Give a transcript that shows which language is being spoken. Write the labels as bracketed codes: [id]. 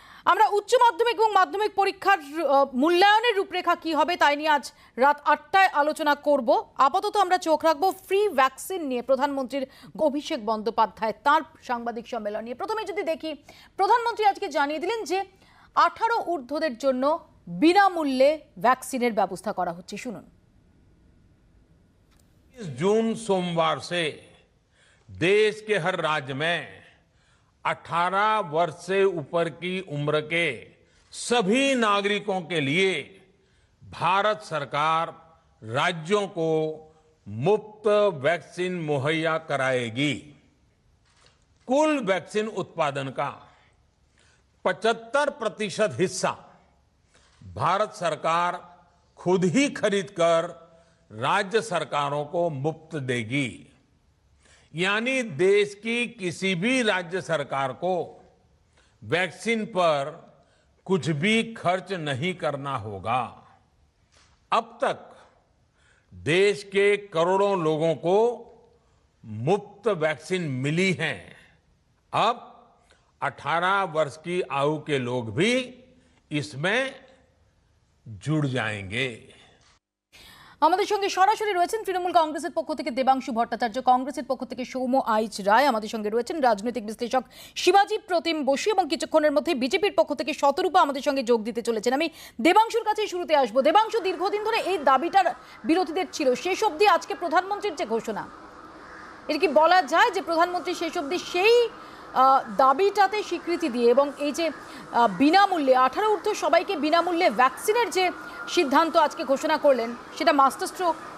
[bn] আমরা উচ্চ মাধ্যমিক এবং মাধ্যমিক পরীক্ষার মূল্যায়নের রূপরেখা কি হবে তাই নিয়ে আজ রাত 8টায় আলোচনা করব। আপাতত আমরা চোখ রাখবো ফ্রি ভ্যাকসিন নিয়ে প্রধানমন্ত্রীর অভিষেক বন্দ্যোপাধ্যায় তার সাংবাদিক সম্মেলন নিয়ে। প্রথমে যদি দেখি, প্রধানমন্ত্রী আজকে জানিয়ে দিলেন যে 18 ঊর্ধ্বদের জন্য বিনামূল্যে ভ্যাকসিনের ব্যবস্থা করা হচ্ছে। শুনুন। [hi] जून सोमवार से देश के हर राज्य में 18 वर्ष से ऊपर की उम्र के सभी नागरिकों के लिए भारत सरकार राज्यों को मुफ्त वैक्सीन मुहैया कराएगी। कुल वैक्सीन उत्पादन का 75% हिस्सा भारत सरकार खुद ही खरीदकर राज्य सरकारों को मुफ्त देगी। यानी देश की किसी भी राज्य सरकार को वैक्सीन पर कुछ भी खर्च नहीं करना होगा। अब तक देश के करोड़ों लोगों को मुफ्त वैक्सीन मिली है। अब 18 वर्ष की आयु के लोग भी इसमें जुड़ जाएंगे। [bn] আমাদের সঙ্গে সরাসরি রয়েছেন তৃণমূল কংগ্রেসের পক্ষ থেকে দেবাংশু ভট্টাচার্য, কংগ্রেসের পক্ষ থেকে সৌম্য আইচ রায়, আমাদের সঙ্গে রয়েছেন রাজনৈতিক বিশ্লেষক শিবাজি প্রতিম বসু এবং কিছুক্ষণের মধ্যে বিজেপির পক্ষ থেকে শতরূপা আমাদের সঙ্গে যোগ দিতে চলেছেন। আমি দেবাংশুর কাছেই শুরুতে আসবো। দেবাংশু, দীর্ঘদিন ধরে এই দাবিটার বিরোধীদের ছিল, শেষ অবধি আজকে প্রধানমন্ত্রীর যে ঘোষণা, এর কি বলা যায় যে প্রধানমন্ত্রী শেষ অবধি সেই দাবিটাতে স্বীকৃতি দিয়ে এবং এই যে বিনামূল্যে 18 ঊর্ধ্ব সবাইকে বিনামূল্যে ভ্যাকসিনের যে সিদ্ধান্ত আজকে ঘোষণা করলেন সেটা মাস্টার স্ট্রোক?